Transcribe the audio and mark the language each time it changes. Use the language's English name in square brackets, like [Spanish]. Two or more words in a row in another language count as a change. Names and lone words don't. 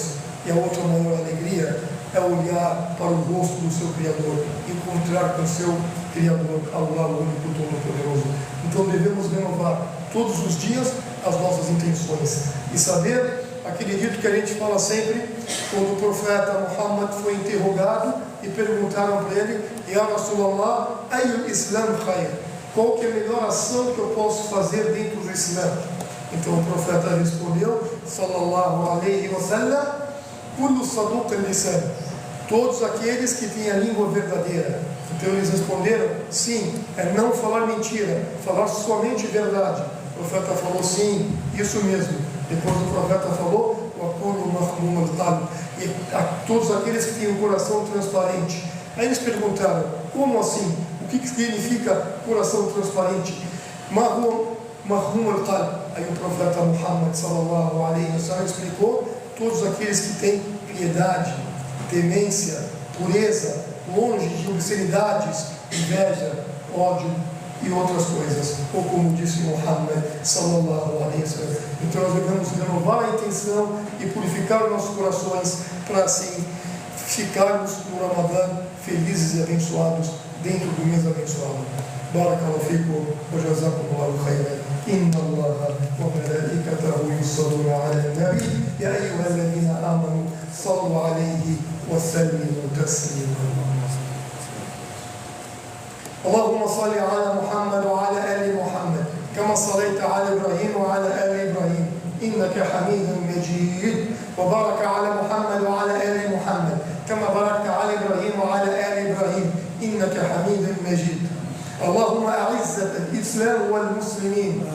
[Portuguese] E a outra maior alegria é olhar para o rosto do seu Criador, encontrar com o seu Criador, Allah, o único Todo-Poderoso. Então devemos renovar todos os dias as nossas intenções e saber aquele dito que a gente fala sempre, quando o profeta Muhammad foi interrogado e perguntaram para ele: [Arabic] يا رسول الله أي الإسلام خير? [Portuguese] Qual que é a melhor ação que eu posso fazer dentro do Islã? Então o profeta respondeu, [Arabic] صلى الله عليه وسلم، كل صدوق اللسان, [Portuguese] todos aqueles que têm a língua verdadeira. Então eles responderam: sim, é não falar mentira, falar somente verdade. O profeta falou: sim, isso mesmo. Depois o profeta falou: [Arabic] وكل مخموم القلب, [Portuguese] e a todos aqueles que têm um coração transparente. Aí eles perguntaram: como assim? O que significa coração transparente? [Arabic] مخموم القلب. [Portuguese] Aí o profeta Muhammad [Arabic] صلى الله عليه وسلم [Portuguese] explicou: todos aqueles que têm piedade, temência, pureza, longe de obscenidades, inveja, ódio e outras coisas, ou como disse Muhammad [Arabic] صلى الله عليه وسلم. [Portuguese] Então nós devemos renovar a intenção e purificar os nossos corações, para assim ficarmos no Ramadã felizes e abençoados dentro do mês abençoado. [Arabic] بارك الله فيكم وجزاكم الله خيرا. إن الله وملائكته يصلون على النبي يا أيها الذين آمنوا صلوا عليه وسلموا تسليما. اللهم صل على محمد وعلى آل محمد كما صليت على إبراهيم وعلى آل إبراهيم إنك حميد مجيد، وبارك على محمد وعلى آل محمد كما باركت على إبراهيم وعلى آل إبراهيم إنك اللهم أعز الإسلام والمسلمين.